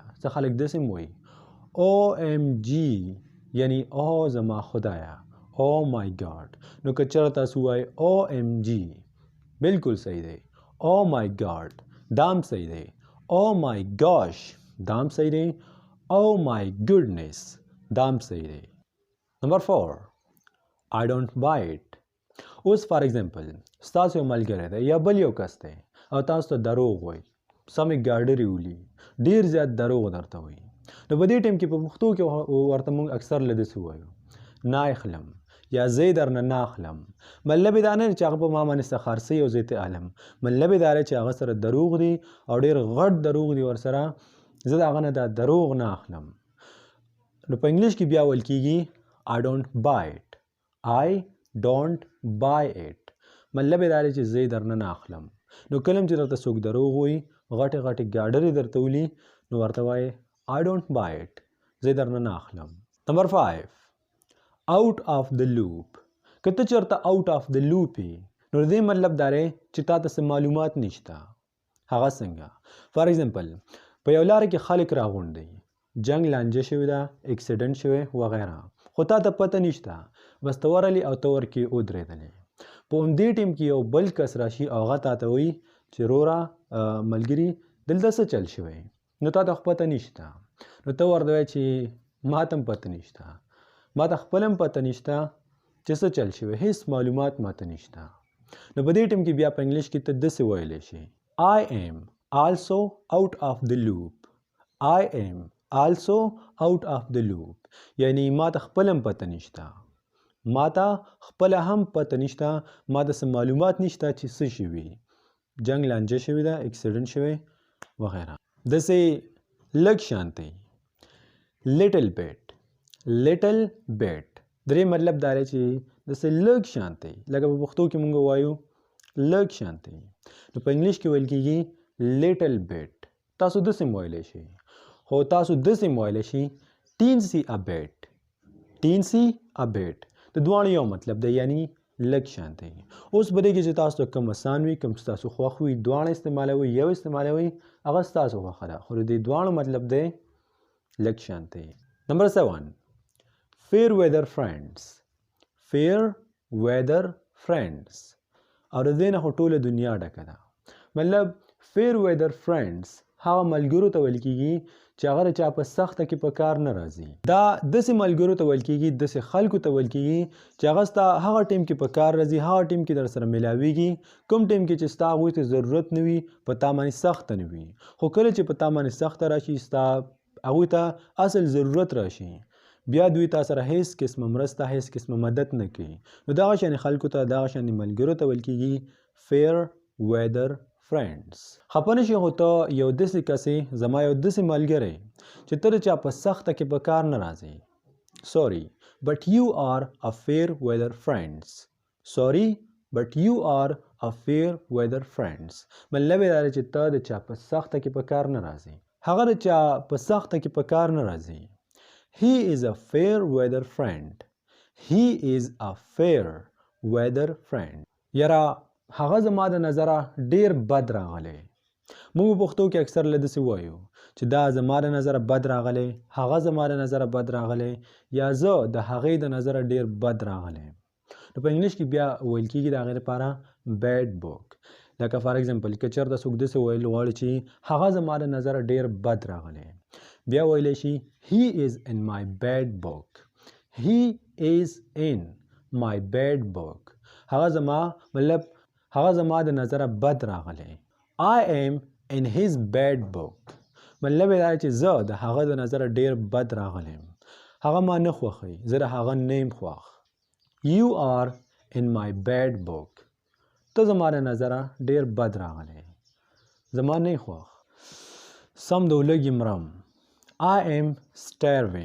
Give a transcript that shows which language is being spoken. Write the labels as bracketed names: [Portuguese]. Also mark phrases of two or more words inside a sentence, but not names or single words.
[Pashto] څه خلک داسې وایي [English] OMG [Pashto] یعنی او زما خدایه [English] oh my God. [Pashto] نو که چېرته تاسو وایئ [English] OMG [Pashto] بالکل صحیح دی، [English] oh my God damn [Pashto] صحیح دی، [English] oh my gosh darn [Pashto] صحیح دی، [English] oh my goodness darn [Pashto] صحیح دی. [English] نمبر 4 I don't buy it. [Pashto] اوس [English] for example [Pashto] ستاسو یو ملګری دی یا بل یو کس دی او تاسو ته دروغ وایي، سمې ګاډرې ولي، ډېر زیات دروغ درته وایي. نو په دې ټیم کې په پښتو کې ورته موږ اکثر له داسې وایو نه اخلم یا زه یې درنه نه اخلم. مطلب یې دا نه چې هغه په ما باندې څه خرڅوي او زه یې علم، مطلب یې دا دی چې هغه سره دروغ دي او ډېر غټ دروغ دي ورسره، زه د هغه نه دا دروغ نه اخلم. نو په انګلیش کې بیا ویل کېږي I don't buy it. [English] I don't buy it [Pashto] مطلب یې دا دی چې زه یې درنه نه اخلم. نو کله چې درته څوک دروغ وایي، غټې غټې ګاډرې درته ولي، نو ورته وایې [English] I don't buy it. [Pashto] زه درنه نه اخلم. [English] نمبر 5 out of the loop. [Pashto] که ته چېرته [English] out of the loop [Pashto] یې نو د دې مطلب دا دی چې تا ته څه معلومات نشته. هغه څنګه؟ [English] for example [Pashto] په یو لاره کې خلک راغونډ دي، جنگ لانجه شوې ده، اکسیډنټ شوی وغیره، خو تا ته پته نشته، بس ته ورغلې او ته ورکې ودرېدلې. په همدې ټیم کې یو بل کس راشي او هغه تا ته وایي چې وروره ملګري دلته څه چل شوی، نو تا ته خو پته نشته، نو ته ورته وایې چې ما ته هم پته نشته، ما ته خپل هم پته نشته چې څه چل شوی، هیڅ معلومات ما ته نشته. نو په دې ټیم کې بیا په انګلیش کې ته داسې ویلی شي [English] I am also out of the loop. I am also out of the loop. [Pashto] یعنی ما ته خپل هم پته نشته، ما ته خپل هم پته نشته، ما ته څه معلومات نشته چې څه شوي، جنگ لانجه شوې ده، اکسیډنټ شوی وغیره. داسې لږ شانتی [English] little bit. little bit [Pashto] درې مطلب دا دی چې داسې لږ شانتی، لکه په پښتو کې مونږ وایو لږ شانتی، نو په انګلیش کې ویل کېږي [English] little bit. [Pashto] تاسو داسې هم ویلی شئ، خو تاسو داسې هم ویلی شئ [English] teensy a bit. teensy a bit [Pashto] د دواړو یو مطلب دی، یعنی لږ شانتی. اوس په دې کې چې تاسو ته کوم اسان وي، کوم چې تاسو خوښ وي، دواړه استعمالوئ، یو استعمالوئ، هغه ستاسو خوښه ده، خو د دې دواړو مطلب دی لږ شانتی. [English] نمبر 7 fair weather friends. fair weather friends [Pashto] او د دې نه خو ټوله دنیا ډکه ده. مطلب [English] fair weather friends [Pashto] هغه ملګرو ته ویل کېږي چې هغه د چا په سخته کې په کار نه راځي. دا داسې ملګرو ته ویل کېږي، داسې خلکو ته ویل کېږي چې هغه ستا هغه ټیم کې په کار راځي، هغه ټیم کې در سره میلاویږي، کوم ټیم کې چې ستا هغوی ته ضرورت نه وي، په تا باندې سخته نه وي، خو کله چې په تا باندې سخته راشي، ستا هغوی ته اصل ضرورت راشي، بیا دوی تا سره هیڅ قسمه مرسته، هیڅ قسمه مدد نه کوي. نو دغه شانې خلکو ته، دغه شانې ملګرو ته ویل کېږي [English] fair weather friends. [Pashto] خفه نه شي، خو ته یو داسې کس یې، زما یو داسې ملګری چې ته د چا په سخته کې په کار نه راځې. [English] sorry but you are a fair weather friends. sorry but you are a fair weather friends. [Pashto] مطلب یې دا دی چې ته د چا په سخته کې په کار نه راځې، هغه د چا په سخته کې په کار نه راځي. [English] He is a fair weather friend. He is a fair weather friend. [Pashto] یاره هغه زما د نظره ډیر بد راغلی. موږ په پښتو کې اکثر له داسې وایو چې دا زما د نظره بد راغلی، هغه زما د نظره بد راغلی، یا زه د هغې د نظره ډیر بد راغلی. نو په انګلیش کې بیا ویل کېږي د هغې لپاره [English] bad book. [Pashto] لکه [English] for example [Pashto] که چېرته څوک داسې ویل غواړي چې هغه زما د نظره ډیر بد راغلی، بیا ویلی شي [English] he is in my bad book. he is in my bad book. [Pashto] هغه زما مطلب هغه زما د نظره بد راغلی. [English] I am in his bad book. [Pashto] مطلب یې دا چې زه د هغه د نظره ډیر بد راغلیم، هغه ما نه خوښوي، زه د هغه نه یم خوښ. [English] You are in my bad book. [Pashto] ته زما د نظره ډیر بد راغلی، زما نه یې خوښ. سم د ولږې مرم. [English] I am starving.